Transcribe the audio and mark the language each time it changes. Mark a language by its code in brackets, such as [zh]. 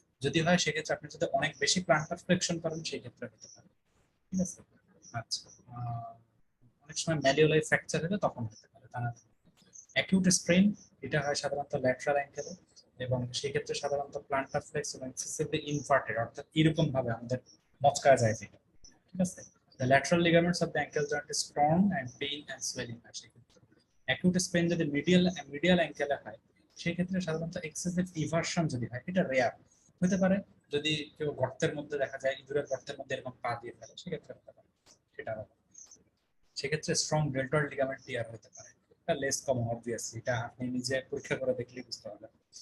[bn] যদি হয় সেক্ষেত্রে আপনি যদি অনেক বেশি প্লান্টার ফ্লেকশন করেন সেই ক্ষেত্রে হতে পারে। ঠিক আছে। আচ্ছা, অনেক সময় ম্যালিওলাই ফ্র্যাকচার হলে তখন হতে পারে, তা না। অ্যাকিউট স্ট্রেন, এটা হয় সাধারণত ল্যাটারাল অ্যাঙ্কেলে, এবং সেই ক্ষেত্রে সাধারণত প্লান্টার ফ্লেক্স এবং এক্সেসিভলি ইনভার্টেড, অর্থাৎ এরকম ভাবে আমাদের মচকা যায় যেটা। ঠিক আছে। [en] The lateral ligaments of the ankle joint is torn and pain and swelling [bn] হয় সেক্ষেত্রে। অ্যাকিউট স্পেন যদি মিডিয়াল অ্যাঙ্কেলে হয় সেই ক্ষেত্রে সাধারণত এক্সেসিভ ইভার্সন যদি হয়, এটা রেয়ার হতে পারে। যদি কেউ গর্তের মধ্যে দেখা যায়, ইঁদুরের গর্তের মধ্যে এরকম পা দিয়ে ফেলে সেক্ষেত্রে হতে পারে, সেটা হবে। সেক্ষেত্রে স্ট্রং ডেল্টয়েড লিগামেন্ট টিয়ার হতে পারে, এটা লেস কমন অবভিয়াসলি, এটা আপনি নিজে পরীক্ষা করে দেখলেই বুঝতে পারবেন।